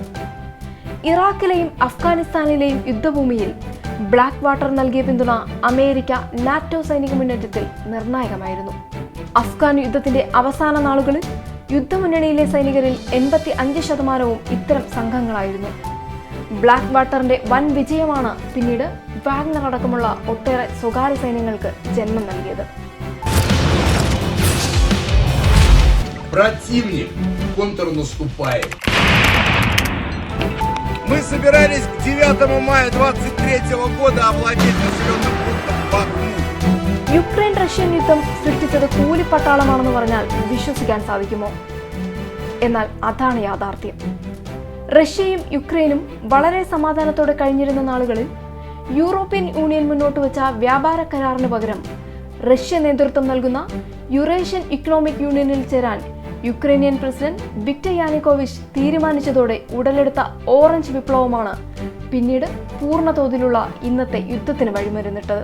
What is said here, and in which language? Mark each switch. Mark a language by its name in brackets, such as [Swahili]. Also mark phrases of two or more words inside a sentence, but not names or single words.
[Malayalam] ഇറാഖിലെയും അഫ്ഗാനിസ്ഥാനിലെയും യുദ്ധഭൂമിയിൽ ബ്ലാക്ക് വാട്ടർ നൽകിയ പിന്തുണ അമേരിക്ക നാറ്റോ സൈനിക മുന്നേറ്റത്തിൽ നിർണായകമായിരുന്നു. അഫ്ഗാൻ യുദ്ധത്തിന്റെ അവസാന നാളുകളിൽ യുദ്ധമുന്നണിയിലെ സൈനികരിൽ 85% ഇത്തരം സംഘങ്ങളായിരുന്നു. ബ്ലാക്ക് വാട്ടറിന്റെ വൻ വിജയമാണ് പിന്നീട് വാഗ്നർ അടക്കമുള്ള ഒട്ടേറെ സ്വകാര്യ സൈന്യങ്ങൾക്ക് ജന്മം നൽകിയത്. [Russian] Противник контрнаступает. Мы собирались к 9 мая 23 года овладеть населенным пунктом Бахмут. [Malayalam] യുക്രൈൻ റഷ്യൻ യുദ്ധം സൃഷ്ടിച്ചത് കൂലിപ്പട്ടാളമാണെന്ന് പറഞ്ഞാൽ വിശ്വസിക്കാൻ സാധിക്കുമോ? എന്നാൽ അതാണ് യാഥാർത്ഥ്യം. റഷ്യയും യുക്രൈനും വളരെ സമാധാനത്തോടെ കഴിഞ്ഞിരുന്ന നാളുകളിൽ യൂറോപ്യൻ യൂണിയൻ മുന്നോട്ട് വെച്ച വ്യാപാര കരാറിന് പകരം റഷ്യ നേതൃത്വം നൽകുന്ന യുറേഷ്യൻ ഇക്കണോമിക് യൂണിയനിൽ ചേരാൻ യുക്രൈനിയൻ പ്രസിഡന്റ് വിക്ടർ യാനുകോവിച്ച് തീരുമാനിച്ചതോടെ ഉടലെടുത്ത ഓറഞ്ച് വിപ്ലവമാണ് പിന്നീട് പൂർണ്ണ തോതിലുള്ള ഇന്നത്തെ യുദ്ധത്തിന് വഴിമരുന്നിട്ടത്.